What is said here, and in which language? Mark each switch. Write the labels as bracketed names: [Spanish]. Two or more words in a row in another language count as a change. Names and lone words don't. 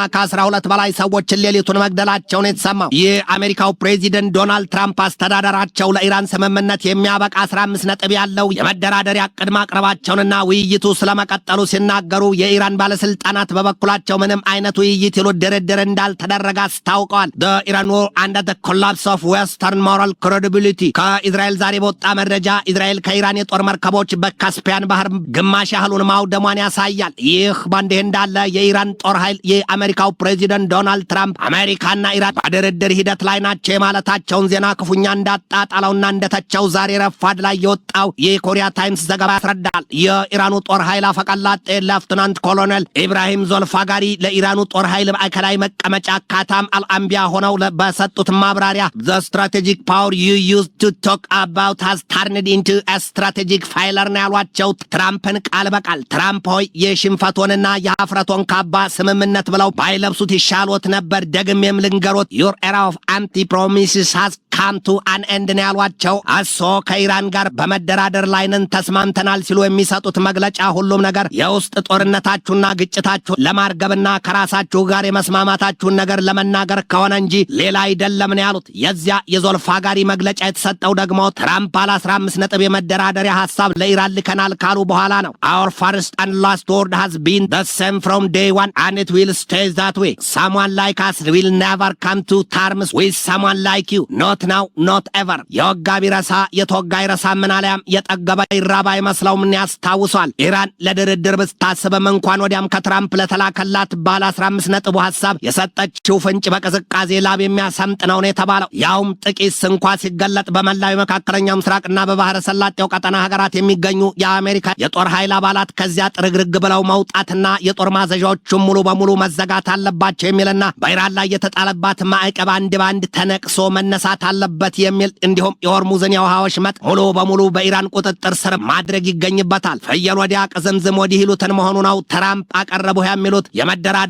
[Amharic] ከ12 በላይ ሰዎችን ሌሊቱን መግደላቸውን የተሰማው የአሜሪካው ፕሬዚደንት ዶናልድ ትራምፕ አስተዳደራቸው ለኢራን ስምምነት የሚያበቃ 15 ነጥብ ያለው የመደራደሪያ ዕቅድ ማቅረባቸውንና ውይይቱ ስለመቀጠሉ ሲናገሩ የኢራን ባለስልጣናት በበኩላቸው ምንም አይነት ውይይት ይሉ ድርድር እንዳልተደረገ አስታውቀዋል። [English] the Iran war and the collapse of western moral credibility [Amharic] ከእስራኤል ዛሬ በወጣ መረጃ እስራኤል ከኢራን የጦር መርከቦች በካስፒያን ባህር ግማሽ ያህሉን ማውደሟን ያሳያል። ይህ በእንዲህ እንዳለ የኢራን ጦር ኃይል የአሜሪካው ፕሬዚደንት ዶናልድ ትራምፕ አሜሪካና ኢራን በድርድር ሂደት ላይ ናቸው የማለታቸውን ዜና ክፉኛ እንዳጣጣለውና እንደተቸው ዛሬ ረፋድ ላይ የወጣው የኮሪያ ታይምስ ዘገባ ያስረዳል። የኢራኑ ጦር ኃይል አፈቀላጤ ሌፍትናንት ኮሎኔል ኢብራሂም ዞልፋጋሪ ለኢራኑ ጦር ኃይል ማዕከላዊ መቀመጫ ካታም አልአንቢያ ሆነው በሰጡት ማብራሪያ [English] the strategic power you used to talk about has turned into a strategic failure [Amharic] ነው ያሏቸው ትራምፕን ቃል በቃል። ትራምፕ ሆይ የሽንፈቶንና የሀፍረቶን ካባ ስምምነት ብለው ባይለብሱት ይሻሎት ነበር። ደግሜም ልንገሮት [English] your era of anti-promises has come to an end [Amharic] ነው ያሏቸው። አሶ ከኢራን ጋር በመደራደር ላይ ነን ተስማምተናል ሲሉ የሚሰጡት መግለጫ ሁሉም ነገር የውስጥ ጦርነታችሁና ግጭታችሁ ለማርገብና ከራሳችሁ ጋር የመስማማታችሁን ነገር ለመናገር ከሆነ እንጂ ሌላ አይደለም ነው ያሉት። የዚያ የዞልፋጋሪ መግለጫ የተሰጠው ደግሞ ትራምፕ ባለ 15 ነጥብ የመደራደሪያ ሐሳብ ለኢራን ልከናል ካሉ በኋላ ነው። [English] our first and last word has been the same from day one and it will stay that way. someone like us will never come to terms with someone like you. not now, not ever. [Amharic] የወጋ ቢረሳ የተወጋ ይረሳ ምናልያም የጠገበ ይራባ አይመስለውም ያስታውሷል። ኢራን ለድርድር ብታስብም እንኳን ወዲያም ከትራምፕ ለተላከላት ባለ 15 ነጥቡ ሐሳብ የሰጠችው ፍንጭ በቅዝቃዜ ላብ የሚያሰምጥ ነው የተባለው። ያውም ጥቂት እንኳ ሲገለጥ በመላው መካከለኛው ምስራቅና በባህረ ሰላጤው ቀጠና ሀገራት የሚገኙ የአሜሪካ የጦር ኃይል አባላት ከዚያ ጥርግርግ ብለው መውጣትና የጦር ማዘዣዎቹም ሙሉ በሙሉ መዘጋት አለባቸው የሚልና በኢራን ላይ የተጣለባት ማዕቀብ አንድ ባንድ ተነቅሶ መነሳት አለበት የሚል እንዲሁም የሆርሙዝን የውሃ ወሽመጥ ሙሉ በሙሉ በኢራን ቁጥጥር ስር ማድረግ ይገኝበታል። ፍየል ወዲያ ቅዝምዝም ወዲህ ይሉትን መሆኑ ነው። ትራምፕ አቀረቡ የሚሉት የመደራደሪያ